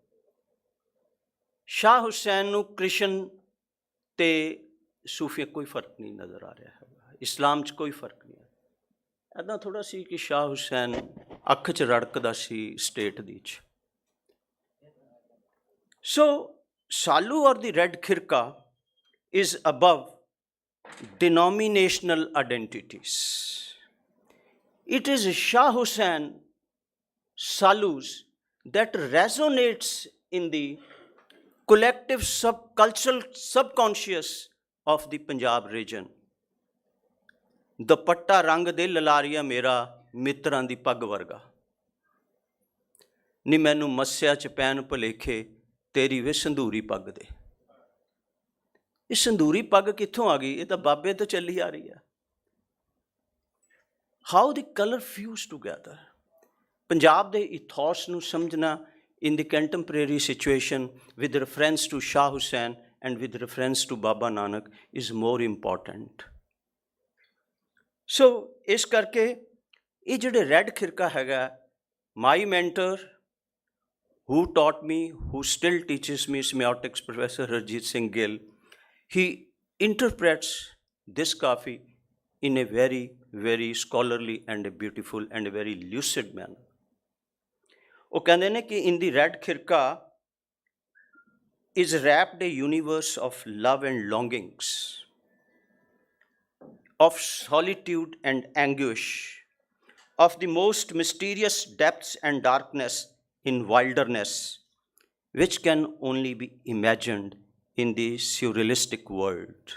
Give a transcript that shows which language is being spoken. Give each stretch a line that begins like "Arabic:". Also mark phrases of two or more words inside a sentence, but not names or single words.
Punjabi: ਸ਼ਾਹ ਹੁਸੈਨ ਨੂੰ ਕ੍ਰਿਸ਼ਨ ਅਤੇ ਸੂਫੀ ਕੋਈ ਫਰਕ ਨਹੀਂ ਨਜ਼ਰ ਆ ਰਿਹਾ ਹੈਗਾ। ਇਸਲਾਮ 'ਚ ਕੋਈ ਫਰਕ ਨਹੀਂ ਹੈ। ਇੱਦਾਂ ਥੋੜ੍ਹਾ ਸੀ ਕਿ ਸ਼ਾਹ ਹੁਸੈਨ ਅੱਖ 'ਚ ਰੜਕਦਾ ਸੀ ਸਟੇਟ ਦੀ 'ਚ।
English: so salu aur the red khirka is above denominational identities. It is Shah Hussain Salus that resonates in the collective cultural subconscious of the Punjab region.
Punjabi: ਦੁਪੱਟਾ ਰੰਗ ਦੇ ਲਲਾਰੀਆ ਮੇਰਾ ਮਿੱਤਰਾਂ ਦੀ ਪੱਗ ਵਰਗਾ, ਨੀ ਮੈਨੂੰ ਮੱਸਿਆ ਚ ਪੈਣ ਭੁਲੇਖੇ ਤੇਰੀ ਵੇ ਸੰਧੂਰੀ ਪੱਗ ਦੇ। ਇਹ ਸੰਧੂਰੀ ਪੱਗ ਕਿੱਥੋਂ ਆ ਗਈ? ਇਹ ਤਾਂ ਬਾਬੇ ਤੋਂ ਚੱਲੀ ਆ ਰਹੀ ਹੈ।
English: how the colour fuse together.
Punjabi: ਪੰਜਾਬ ਦੇ ਇਥੋਸ ਨੂੰ ਸਮਝਣਾ
English: in the contemporary situation with reference to Shah Hussain and with reference to Baba Nanak is more important.
Punjabi: So ਇਸ ਕਰਕੇ ਇਹ ਜਿਹੜੇ ਰੈੱਡ ਖਿਰਕਾ ਹੈਗਾ,
English: my mentor who taught me, who still teaches me, semiotics professor Harjit Singh Gill, he interprets this kafi in a very, very scholarly and a beautiful and a very lucid manner.
Punjabi: ਉਹ ਕਹਿੰਦੇ ਨੇ ਕਿ
English: in the red khirka is wrapped a universe of love and longings, of solitude and anguish, of the most mysterious depths and darkness in wilderness, which can only be imagined in the surrealistic world.